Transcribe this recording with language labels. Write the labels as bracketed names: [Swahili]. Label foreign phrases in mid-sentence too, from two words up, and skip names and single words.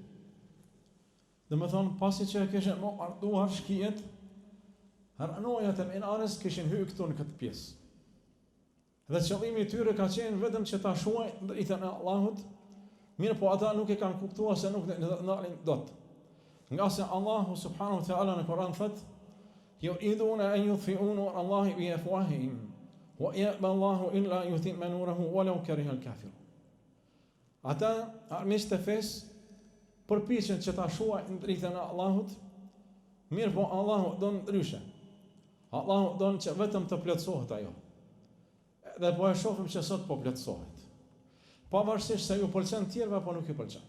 [Albanian] Dhe më thonë, pasi që kishin martuar shkijet, ranojat e minarës kishin hyrë këtu në këtë pjesë. Dhe qëllimi i tyre ka qenë vetëm që ta shuajnë dritën e Allahut, mirë po ata nuk e kanë kuptuar se nuk ndalin dot. Nga se Allahu [Arabic] سبحانه وتعالى [Albanian] në Kur'an thot: [Arabic] "يريدون أن يطفئوا نور الله بأفواههم ويأبى الله إلا يتم نوره ولو كره الكافرون." [Albanian] Ata armiqtë e fesë përpiqen që ta shuajnë dritën e Allahut, mirë po Allahu don ndryshe. Allahu don që vetëm të plotësohet ajo. Dhe po e shohim që sot po plotësohet. Pavarësisht se ju pëlqen tjerëve apo nuk ju pëlqen.